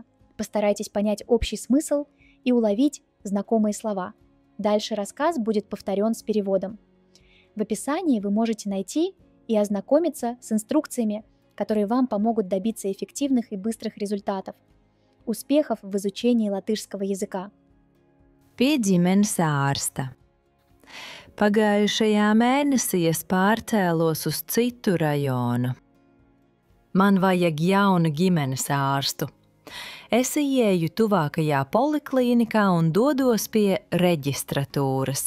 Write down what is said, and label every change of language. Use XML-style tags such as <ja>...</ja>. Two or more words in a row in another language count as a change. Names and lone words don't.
<ru>Постарайтесь понять общий смысл и уловить знакомые слова. Дальше рассказ будет повторен с переводом. В описании вы можете найти и ознакомиться с инструкциями, которые вам помогут добиться эффективных и быстрых результатов. Успехов в изучении латышского языка.</ru> <lv>Pie ģimenes ārsta. Pagājušajā mēnesī es pārcēlos uz citu rajonu. Man vajag jaunu ģimenes ārstu. Es ieeju tuvākajā poliklīnikā un dodos pie reģistratūras.</lv>